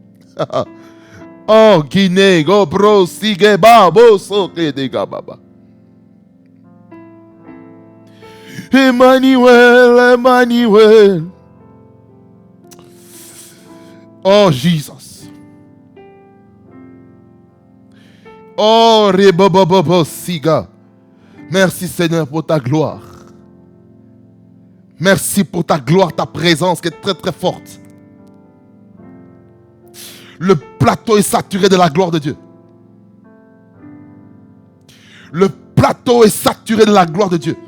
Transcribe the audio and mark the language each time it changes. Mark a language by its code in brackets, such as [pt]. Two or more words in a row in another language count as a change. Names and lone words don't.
[fr] Oh, Guinée, go bro, sige babo soke de gababa. Emmanuel, Emmanuel. Oh, Jesus. Oh, Rebobobobo Siga. Merci Seigneur pour ta gloire. Merci pour ta gloire, ta présence qui est très très forte. Le plateau est saturé de la gloire de Dieu. Le plateau est saturé de la gloire de Dieu.